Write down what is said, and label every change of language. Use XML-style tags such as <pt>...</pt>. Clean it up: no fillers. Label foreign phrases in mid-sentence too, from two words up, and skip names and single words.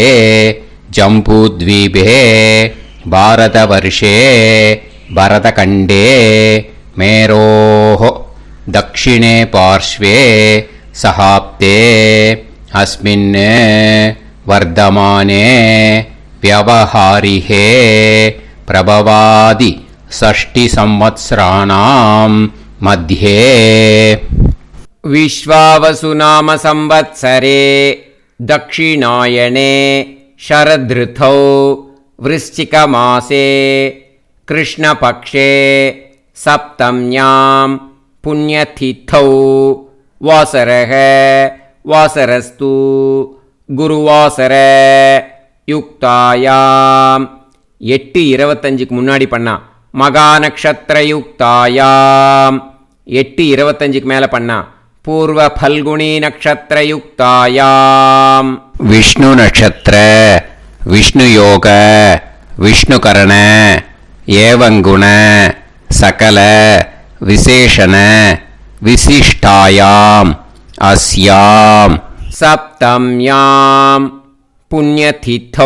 <sa>जम्बूद्वीपे भारतवर्षे भरतखण्डे मेरोः दक्षिणे पार्श्वे शकाब्दे अस्मिन् वर्तमाने व्यवहारिहे प्रभवादि षष्टि संवत्सराणां मध्ये. विश्वावसु नाम संवत्सरे दक्षिणायने शरदृतौ वृश्चिकमासे कृष्णपक्षे सप्तम्यां पुण्यतिथौ वासरः वासरस्तु गुरुवासर யுக்தாயாம்.</sa> <ta>8:25க்கு முன்னாடி பண்ணா</ta> <sa>मघा नक्षत्र युक्तायाम्.</sa> <ta>8:25க்கு மேலே பண்ணா</ta> <sa>पूर्व फल्गुनी नक्षत्र युक्तायाम्. विष्णु नक्षत्र विष्णु योग विष्णुकरण एवंगुण सकल विशेषण विशिष्टायाम् अस्याम् सप्तम्याम् पुण्यतिथौ.</sa>